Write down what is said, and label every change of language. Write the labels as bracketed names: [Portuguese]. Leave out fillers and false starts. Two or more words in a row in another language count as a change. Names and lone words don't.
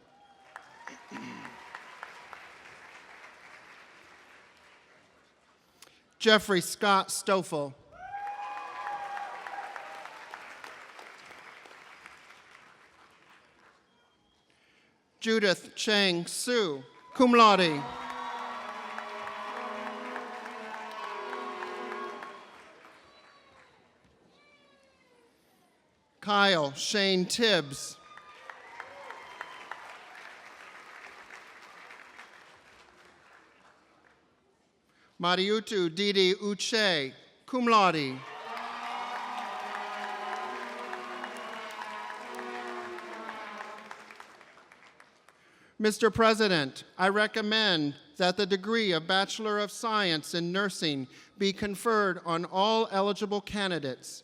[English] Jeffrey Scott Stoffel. Judith Chang Su, [Latin] cum laude. [English] Kyle Shane Tibbs. Mariutu Didi Uche, [Latin] cum laude. [English] Mr. President, I recommend that the degree of Bachelor of Science in Nursing be conferred on all eligible candidates.